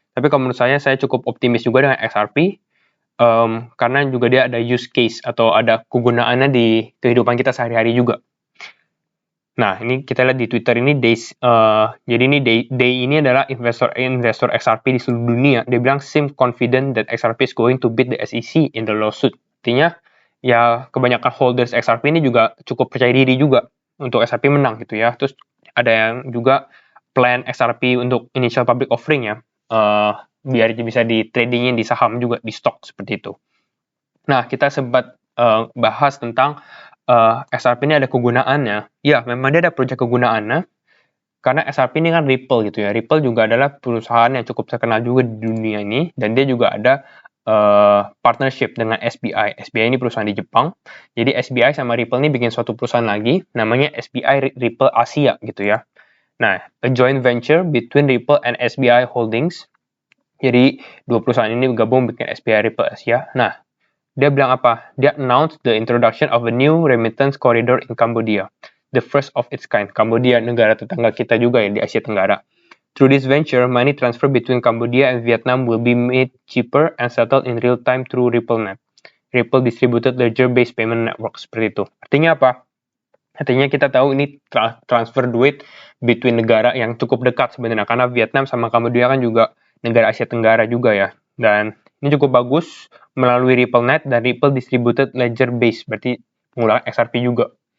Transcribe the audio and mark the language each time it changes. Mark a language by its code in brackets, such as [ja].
[id] Tapi kalau menurut saya cukup optimis juga dengan XRP. Karena juga dia ada use case atau ada kegunaannya di kehidupan kita sehari-hari juga. Nah, ini kita lihat di Twitter ini jadi ini Day ini adalah investor XRP di seluruh dunia. Dia bilang [en] seem confident that XRP is going to beat the SEC in the lawsuit. [id] Artinya ya kebanyakan holders XRP ini juga cukup percaya diri juga untuk XRP menang gitu ya. Terus ada yang juga plan XRP untuk initial public offering ya. Biar bisa di tradingin di saham juga, di stok seperti itu. Nah, kita sempat bahas tentang XRP ini ada kegunaannya. Ya, memang dia ada proyek kegunaannya. Karena XRP ini kan Ripple gitu ya. Ripple juga adalah perusahaan yang cukup terkenal juga di dunia ini. Dan dia juga ada partnership dengan SBI. SBI ini perusahaan di Jepang. Jadi SBI sama Ripple ini bikin suatu perusahaan lagi. Namanya SBI Ripple Asia gitu ya. [en] Nah, a joint venture between Ripple and SBI Holdings. [id] Jadi dua perusahaan ini gabung bikin SBI Ripple Asia. Nah, dia bilang apa? [en] Dia announced the introduction of a new remittance corridor in Cambodia, the first of its kind. [id] Cambodia, negara tetangga kita juga ya di Asia Tenggara. [en] Through this venture, money transfer between Cambodia and Vietnam will be made cheaper and settled in real time through RippleNet, Ripple Distributed Ledger-Based Payment Network, [id] seperti itu. Artinya apa? Artinya kita tahu ini transfer duit between negara yang cukup dekat sebenarnya, karena Vietnam sama Cambodia kan juga negara Asia Tenggara juga ya. Dan ini cukup bagus melalui RippleNet dan Ripple Distributed Ledger Base, berarti menggunakan XRP juga.